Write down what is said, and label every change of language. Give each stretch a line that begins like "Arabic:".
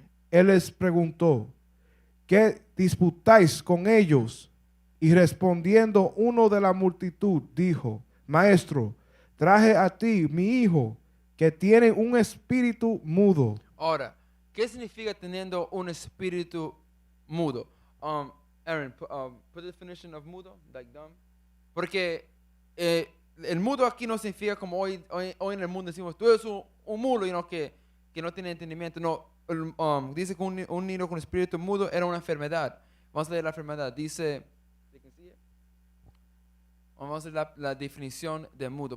Spanish: Él les preguntó, ¿qué disputáis con ellos? Y respondiendo uno de la multitud, dijo, Maestro, traje a ti mi hijo, que tiene un espíritu mudo. Ahora, ¿qué significa teniendo un espíritu mudo?
English: Aaron, put the definition of mudo, like dumb.
Spanish: Porque el mudo aquí no significa como hoy en el mundo decimos, tú eres un mudo y no que no tiene entendimiento. No, dice que un niño con espíritu mudo era una enfermedad. Vamos a leer la enfermedad. Dice, vamos a leer la definición de mudo.